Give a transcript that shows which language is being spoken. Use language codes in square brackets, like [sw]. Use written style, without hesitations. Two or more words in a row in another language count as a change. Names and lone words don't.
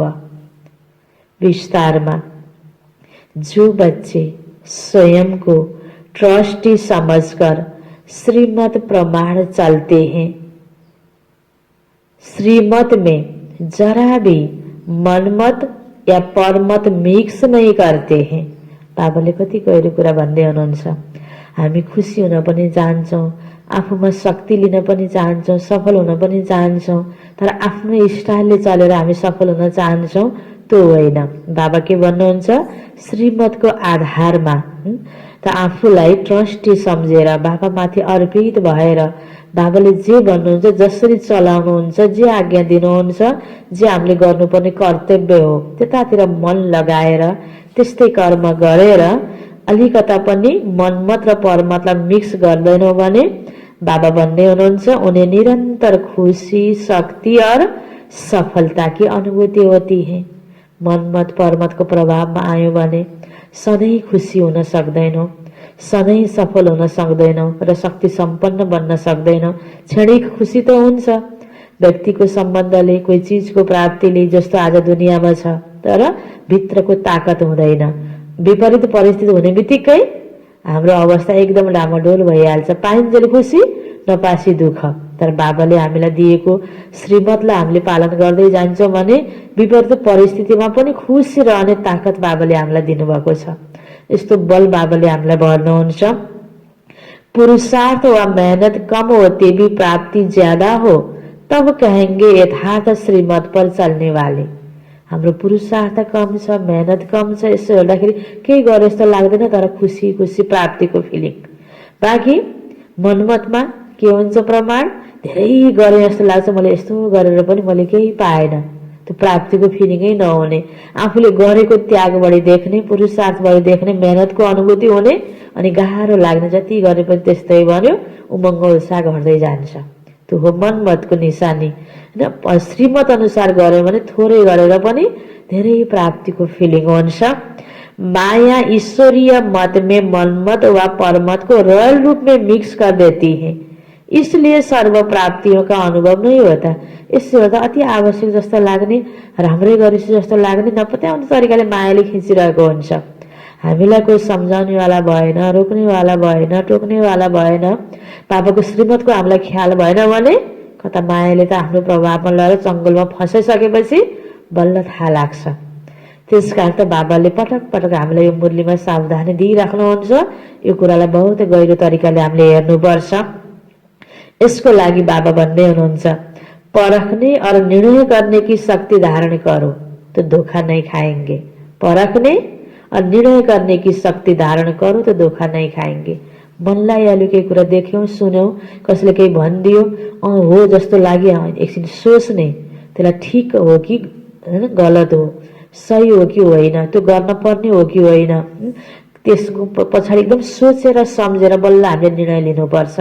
[hi] विस्तार में, जो बच्चे स्वयं को ट्रस्टी समझकर श्रीमत प्रमाण चलते हैं, श्रीमत में जरा भी मनमत या परमत मिक्स नहीं करते हैं। [ne] बाबाले कति गहिरो कुरा भन्दै हुनुहुन्छ। हामी खुसी हुन पनि चाहन्छौँ, आफूमा शक्ति लिन पनि चाहन्छौँ, सफल हुन पनि चाहन्छौँ, तर आफ्नो स्टाइलले चलेर हामी सफल हुन चाहन्छौँ, त्यो होइन। बाबा के भन्नुहुन्छ, श्रीमतको आधारमा त आफूलाई ट्रस्टी सम्झेर बाबामाथि अर्पित भएर बाबाले जे भन्नुहुन्छ, जसरी चलाउनुहुन्छ, जे आज्ञा दिनुहुन्छ, जे हामीले गर्नुपर्ने कर्तव्य हो, त्यतातिर मन लगाएर त्यस्तै कर्म गरेर अलिकता पनि मनमत र परमतलाई मिक्स गर्दैनौँ भने बाबा भन्दै हुनुहुन्छ, [hi] उन्हें निरंतर खुशी, शक्ति और सफलता की अनुभूति होती है। [ne] मनमत परमतको प्रभावमा आयो भने सधैँ खुसी हुन सक्दैनौँ, सधैँ सफल हुन सक्दैनौँ र शक्ति सम्पन्न बन्न सक्दैनौँ। क्षणिक खुसी त हुन्छ व्यक्तिको सम्बन्धले, कोही चिजको प्राप्तिले, जस्तो आज दुनियाँमा छ, तर भित्रको ताकत हुँदैन। विपरीत परिस्थिति हुने बित्तिकै हाम्रो अवस्था एकदम डामाडोल भइहाल्छ। पाइन्जेल खुसी, नपासी दुःख। तर बाबाले हामीलाई दिएको श्रीमतलाई हामीले पालन गर्दै जान्छौँ भने विपरीत परिस्थितिमा पनि खुसी रहने ताकत बाबाले हामीलाई दिनुभएको छ। यस्तो बल बाबाले हामीलाई भर्नुहुन्छ। [hi] पुरुषार्थ व मेहनत कम होते भी प्राप्ति ज्यादा हो तब कहेंगे यथार्थ श्रीमत पर चल्ने वाले। [ne] हाम्रो पुरुषार्थ कम छ, मेहनत कम छ, यसो हेर्दाखेरि केही गरे जस्तो लाग्दैन, तर खुसी खुसी प्राप्तिको फिलिङ। बाँकी मनमतमा के हुन्छ प्रमाण, धेरै गरे जस्तो लाग्छ, मैले यस्तो गरेर पनि मैले केही पाएन, त्यो प्राप्तिको फिलिङै नहुने। आफूले गरेको त्याग बढी देख्ने, पुरुषार्थ बढी देख्ने, मेहनतको अनुभूति हुने, अनि गाह्रो लाग्ने, जति गरे पनि त्यस्तै भन्यो, उमङ्ग उत्साह घट्दै जान्छ। त्यो हो मनमतको निशानी। श्रीमत अनुसार गर्यो भने थोरै गरेर पनि धेरै प्राप्तिको फिलिङ हुन्छ। [hi] माया ईश्वरीय मत में मनमत व परमत को रॉयल रूप में मिक्स कर देती है, इसलिए सर्व प्राप्तियों का अनुभव नहीं होता। [ne] यसले गर्दा अति आवश्यक जस्तो लाग्ने, राम्रै गरेछ जस्तो लाग्ने, नपत्याउने तरिकाले मायाले खिचिरहेको हुन्छ। हामीलाई कोही सम्झाउनेवाला भएन, रोक्नेवाला भएन, टोक्नेवाला भएन, बाबाको श्रीमतको हामीलाई ख्याल भएन भने कता मायाले त आफ्नो प्रभावमा लगेर चङ्गलमा फसाइसकेपछि बल्ल थाहा लाग्छ। त्यसकारण त बाबाले पटक पटक हामीलाई यो मुरलीमा सावधानी दिइराख्नुहुन्छ। यो कुरालाई बहुत गहिरो तरिकाले हामीले हेर्नुपर्छ। यसको लागि बाबा भन्दै हुनुहुन्छ, [hi] परखने और निर्णय करने की शक्ति धारण करो तो धोखा नहीं खाएंगे। परखने और निर्णय करने की शक्ति धारण करो तो धोखा नहीं खाएंगे। [ne] मनलाई अहिले केही कुरा देख्यौँ, सुन्यौँ, कसैले केही भनिदियो, हो जस्तो लाग्यो, एकछिन सोच्ने, त्यसलाई ठिक हो कि गलत हो, सही हो कि होइन, त्यो गर्न पर्ने हो कि होइन, त्यसको पछाडि एकदम सोचेर सम्झेर बल्ल हामीले निर्णय लिनुपर्छ।